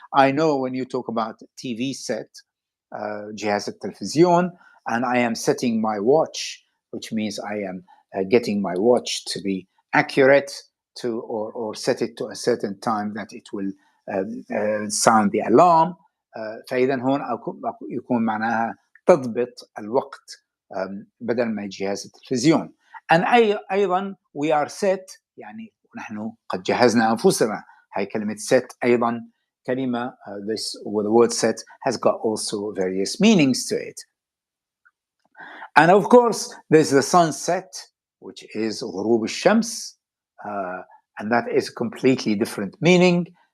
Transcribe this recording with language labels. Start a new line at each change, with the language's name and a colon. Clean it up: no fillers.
English: I know when you talk about TV set,
Arabic: جهاز التلفزيون,
English: and I am setting my watch, which means I am getting my watch to be accurate to or set it to a certain time that it will sound the alarm.
Arabic: فإذا هون يكون معناها تضبط الوقت بدل ما جهاز التلفزيون. And أيضا
English: we are set,
Arabic: يعني نحن قد جهزنا أنفسنا. هاي كلمة set أيضا كلمة,
English: this with the word set has got also various meanings to it. And of course there's the sunset, which is
Arabic: غروب الشمس,
English: and that is a completely different meaning.